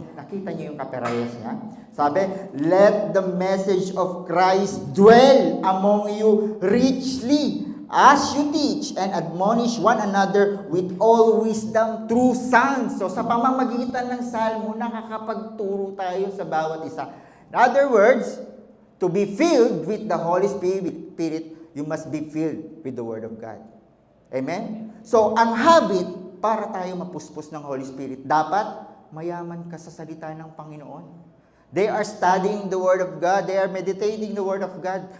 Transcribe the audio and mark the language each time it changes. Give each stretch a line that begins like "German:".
Filipino: Nakita niyo yung kaparehas niya?
English: Sabi, let the message of Christ dwell among you richly as you teach and admonish one another with all wisdom through psalms.
Filipino: So sa pamamagitan ng salmo, nakakapagturo tayo sa bawat isa.
English: In other words, to be filled with the Holy Spirit, you must be filled with the Word of God. Amen?
Filipino: So, ang habit para tayo mapuspos ng Holy Spirit, dapat mayaman ka sa salita ng Panginoon.
English: They are studying the Word of God. They are meditating the Word of God.